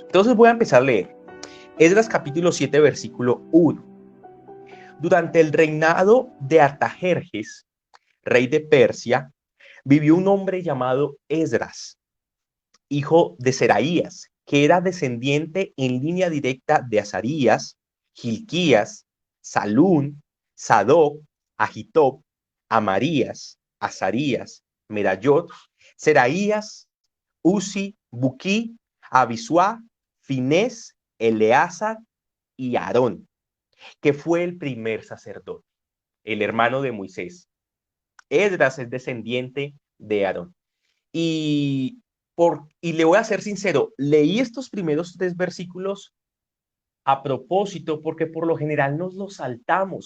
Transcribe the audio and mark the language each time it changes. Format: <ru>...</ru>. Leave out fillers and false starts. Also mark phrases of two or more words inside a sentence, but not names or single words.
<es>Entonces voy a empezar a leer. Esdras capítulo 7, versículo 1. Durante el reinado de Artajerjes, rey de Persia, vivió un hombre llamado Esdras, hijo de Seraías, que era descendiente en línea directa de Azarías, Hilquías, Salún, Sadoc, Ahitob, Amarías, Azarías, Merayot, Seraías, Uzi, Buquí, Abisuá, Finés, Eleazar y Aarón, que fue el primer sacerdote, el hermano de Moisés. Esdras es descendiente de Aarón. Y le voy a ser sincero, leí estos primeros 3 versículos a propósito porque por lo general nos los saltamos.</es>